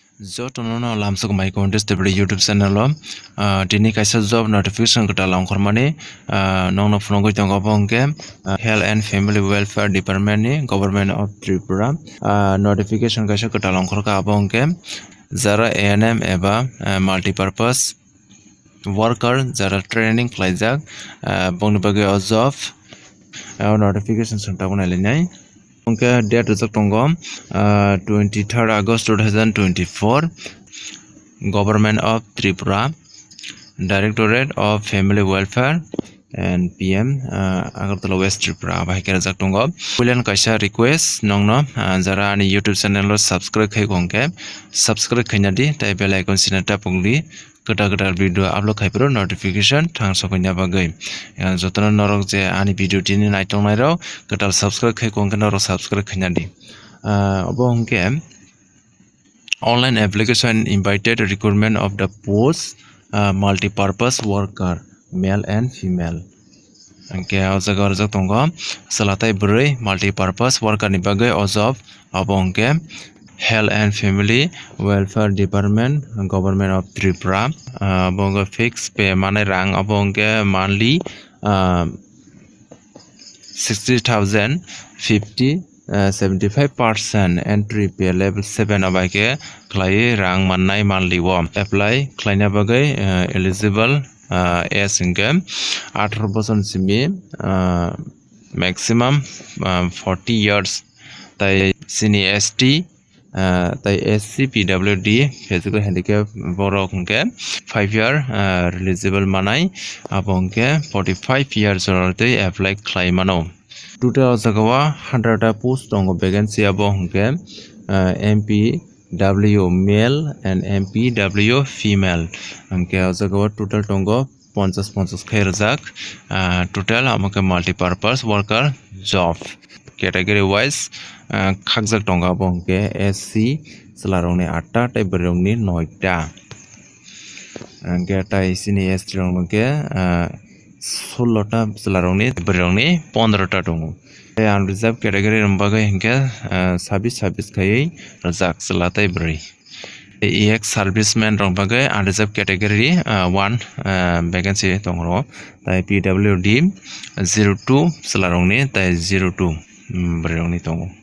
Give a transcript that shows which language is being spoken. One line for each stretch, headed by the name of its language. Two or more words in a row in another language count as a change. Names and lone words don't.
Kok Borok: Jotono lamsuk mai
English: contest the YouTube channel
Kok Borok: lo tini kaisa
English: job notification
Kok Borok: kata langkormani nongno phonogoi tongo bongke Health and Family Welfare Department ni Government of Tripura notification kaisa kata langkorka bongke jara ANM eba
English: multipurpose worker
Kok Borok: jara training khlaijak bongni bagi o
English: job notification
Kok Borok: sangtabona lenai Onke date rijak tongo 23rd August 2024 Government of Tripura Directorate of Family Welfare and PM Agartala West Tripura bahai rijak tongo pulian kaisa request nongno jara ani
English: YouTube channel
Kok Borok: lo subscribe khai gongke subscribe khainadi tai
English: bell icon
Kok Borok: sinata pungli kata
English: video upload
Kok Borok: khaipro notification thang soknya bagai jotona norok je ani video tini naitong nairo kata subscribe khai kongke norok subscribe khainadi obo hongke
English: online application invited recruitment of the post multi-purpose worker male and female
Kok Borok: angke o jaga rojak tongo salatai broi
English: multi-purpose worker
Kok Borok: ni bagai o job obo hongke Health and Family Welfare Department Government of Tripura bongo
English: fix pay
Kok Borok: mane rang abongke monthly 60,000 50 75%
English: entry pay level 7
Kok Borok: abaike klai rang mannai monthly wo apply klaina bagai
English: eligible as income
Kok Borok: 18 বছর simi
English: maximum 40 years
Kok Borok: tai sini ST tai SC PWD
English: physical handicap
Kok Borok: borok hongke
English: 5 year eligible
Kok Borok: manai abongke
English: 45 years old apply
Kok Borok: claim mano total jagawa 100 ta post tongo vacancy abo hongke
English: MPW male and MPW female
Kok Borok: hongke jagawa total tongo 50 khai rajak total amake
English: multi-purpose worker job category wise
Kok Borok: khakjak tonga bongke SC salarongni 8 ta tai borongni 9 ta angke tai sini ST rongke 16 ta salarongni borongni 15 ta tongo
English: unreserved category
Kok Borok: rombagai hingke 26 khai rajak salatai bri
English: EX serviceman
Kok Borok: rombagai
English: unreserved category 1 vacancy
Kok Borok: tongro tai PWD 02 salarongni tai 02 borongni tongo